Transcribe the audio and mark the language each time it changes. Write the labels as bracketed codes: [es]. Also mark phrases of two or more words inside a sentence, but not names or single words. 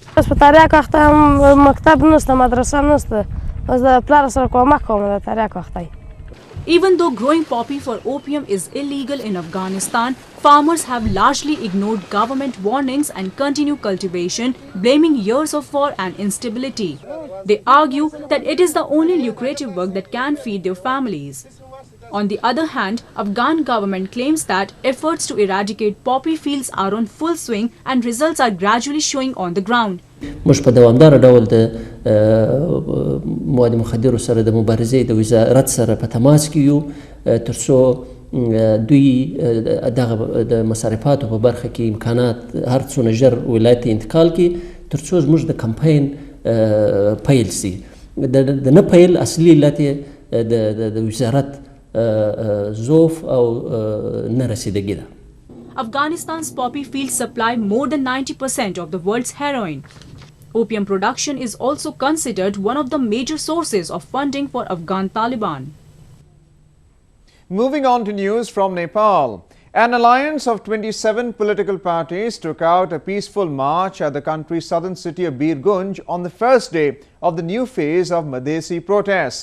[en] Even though growing poppy for opium is illegal in Afghanistan, farmers have largely ignored government warnings and continue cultivation, blaming years of war and instability. They argue that it is the only lucrative work that can feed their families. On the other hand, Afghan government claims that efforts to eradicate poppy fields are on full swing and results are gradually showing on the ground. [ps] مش په دوامدار ډول د مواد مخدرو سره د مبارزې د وزارت سره په تماس کې یو ترڅو دوی دغه د مصارفاتو په برخه کې امکانات هر څونه ژر ولایت انتقال کړي ترڅو زموږ د کمپاین پیل سي د نه پیل اصلي علت د وزارت ضعف او نه رسیدګي ده. [en] Afghanistan's poppy fields supply more than 90% of the world's heroin. Opium production is also considered one of the major sources of funding for Afghan Taliban. Moving on to news from Nepal. An alliance of 27 political parties took out a peaceful march at the country's southern city of Birgunj on the first day of the new phase of Madhesi protests.